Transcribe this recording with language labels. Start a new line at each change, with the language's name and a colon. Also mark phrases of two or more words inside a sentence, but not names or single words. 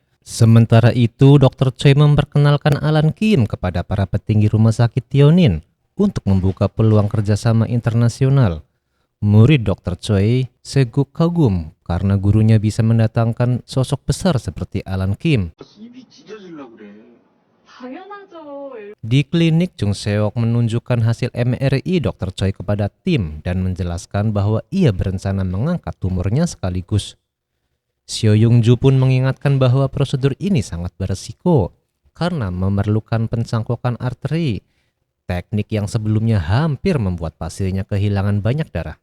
Indonesian: Sementara itu, Dr. Choi memperkenalkan Alan Kim kepada para petinggi rumah sakit Tionin untuk membuka peluang kerjasama internasional. Murid Dr. Choi seguk kagum karena gurunya bisa mendatangkan sosok besar seperti Alan Kim.
Korean: 입이 찢어질라 그래. 당연하죠.
Indonesian: Di klinik, Jung Seok menunjukkan hasil MRI Dr. Choi kepada tim dan menjelaskan bahwa ia berencana mengangkat tumornya sekaligus. Seo Yung Ju pun mengingatkan bahwa prosedur ini sangat beresiko karena memerlukan pencangkokan arteri, teknik yang sebelumnya hampir membuat pasiennya kehilangan banyak darah.